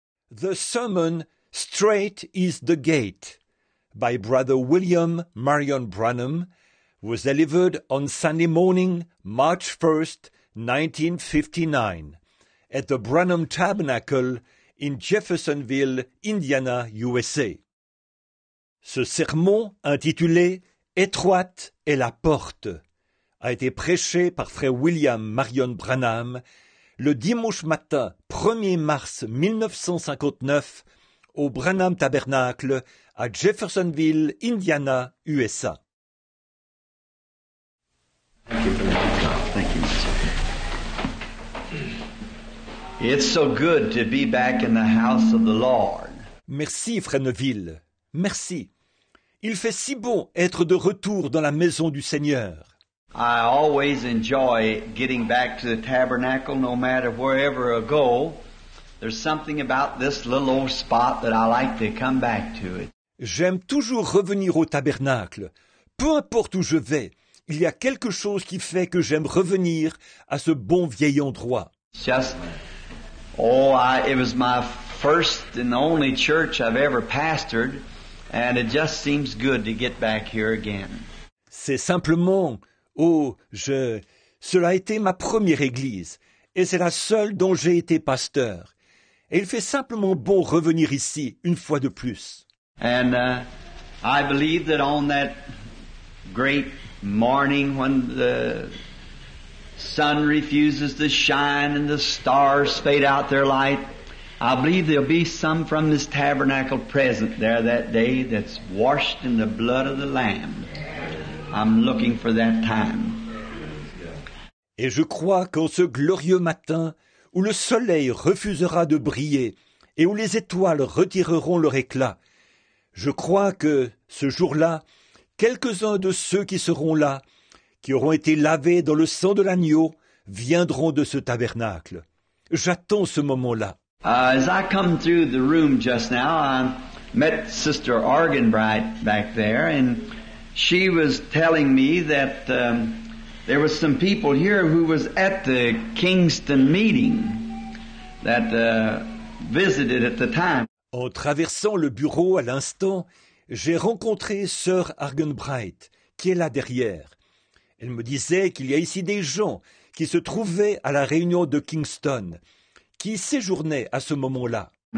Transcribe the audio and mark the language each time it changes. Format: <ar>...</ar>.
<en>The sermon Straight is the Gate by Brother William Marion Branham was delivered on Sunday morning, March 1st, 1959, at the Branham Tabernacle in Jeffersonville, Indiana, USA.</en> <fr>Ce sermon, intitulé « Étroite est la porte », a été prêché par frère William Marion Branham le dimanche matin 1er mars 1959 au Branham Tabernacle à Jeffersonville, Indiana, USA.</fr> <en>Thank you. It's so good to be back in the house of the Lord.</en> <fr>Merci, frère Neville. Merci. Il fait si bon être de retour dans la maison du Seigneur.</fr> <en>I always enjoy getting back to the tabernacle, no matter wherever I go. There's something about this little old spot that I like to come back to it.</en> <fr>J'aime toujours revenir au tabernacle. Peu importe où je vais, il y a quelque chose qui fait que j'aime revenir à ce bon vieil endroit.</fr> <en>Just, it was my first and only church I've ever pastored, and it just seems good to get back here again.</en> <fr>C'est simplement, cela a été ma première église, et c'est la seule dont j'ai été pasteur. Et il fait simplement bon revenir ici, une fois de plus.</fr> <en>And I believe that on that great morning when the sun refuses to shine and the stars fade out their light, I believe there'll be some from this tabernacle present there that day that's washed in the blood of the Lamb. I'm looking for that time.</en> <fr>Et je crois qu'en ce glorieux matin, où le soleil refusera de briller et où les étoiles retireront leur éclat, je crois que, ce jour-là, quelques-uns de ceux qui seront là, qui auront été lavés dans le sang de l'agneau, viendront de ce tabernacle. J'attends ce moment-là.</fr> <en>As I come through the room just now, I met Sister Argenbright back there, and she was telling me that there was some people here who was at the Kingston meeting that visited at the time.</en> <fr>En traversant le bureau à l'instant, j'ai rencontré Sœur Argenbright, qui est là derrière. Elle me disait qu'il y a ici des gens qui se trouvaient à la réunion de Kingston, qui séjournaient à ce moment-là.</fr>